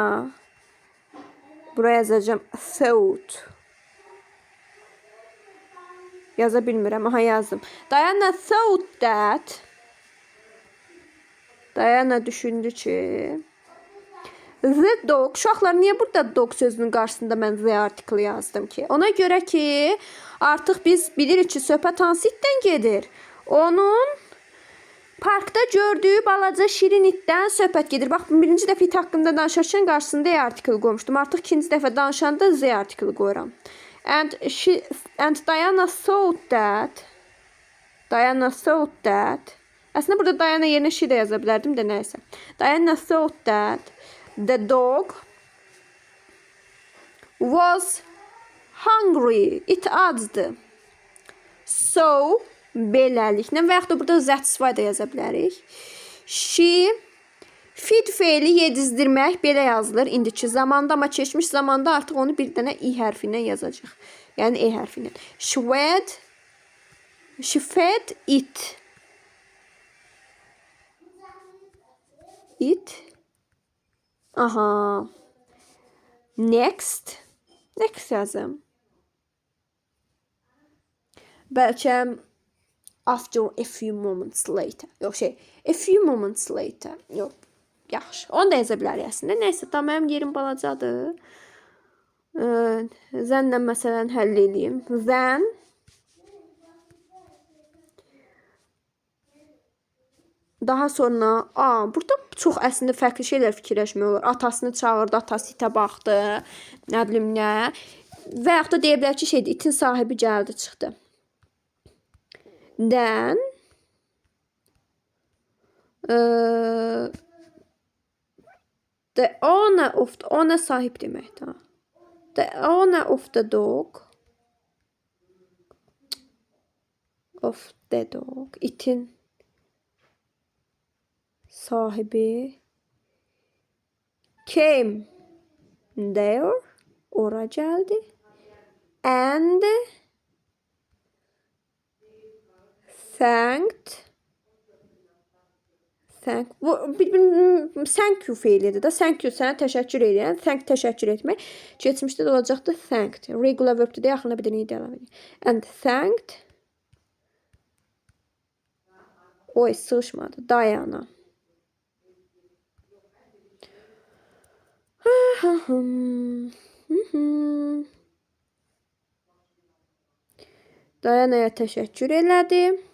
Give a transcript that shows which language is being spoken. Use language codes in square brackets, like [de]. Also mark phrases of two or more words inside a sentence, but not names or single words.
[az] buraya yazacağım thought. Yaza bilmirəm. Aha, yazdım. [en] Diana thought that. [az] Diana düşündü ki [en] the dog. [az] Uşaqlar, niyə burada dog sözünün qarşısında mən [en] the article [az] yazdım ki? Ona görə ki, artıq biz bilirik ki, söhbət hansı itdən gedir. Onun parkda gördüyü balaca şirin itdən söhbət gedir. Bax, birinci dəfə it haqqında danışarkən qarşısında [en] the article [az] qoymuşdum. Artıq ikinci dəfə danışanda [en] the article [az] qoyuram. [en] And Diana thought that. [az] Aslında burada Diana yerine she də yaza bilərdim də, nəysə. [en] Diana thought that the dog was hungry. [az] It acdı. So, beləliklə və yaxud da burada [en] that's why [az] da yaza bilərik. [en] She feed [az] feili yedizdirmək belə yazılır indiki zamanda, amma keçmiş zamanda artıq onu bir dənə i hərfindən yazacaq. Yəni e hərfindən. [en] She fed it. Aha. [az] Next yazım. [en] Bəlkə after a few moments later. Yox, a few moments later. [az] Yox, yaxşı. Onu da yaza bilərik əslində. Nəysə, tam mənim yerim balacadır. Zənlə məsələn həll edeyim. Then daha sonra, burada çox əslində fərqli şeylər fikirləşmək olur. Atasını çağırdı, atası itə baxdı, nə bilim nə. Və yaxud da deyə bilər ki, itin sahibi gəldi, çıxdı. [en] Then the owner [az] sahib deməkdir. [en] The owner of the dog [az] itin sahibi [en] came there, [az] ora geldi, [en] and thank you [az] feilidir da. [en] Thank you, [az] sənə təşəkkür edirəm. Thank təşəkkür etmək. Keçmişdə də olacaqdı thanked. [en] Regular verb'də [az] də yaxına bir dənə idi əlavə edir. [en] And thanked. [az] Oy, sığışmadı. Diana. Diana'ya təşəkkür elədi.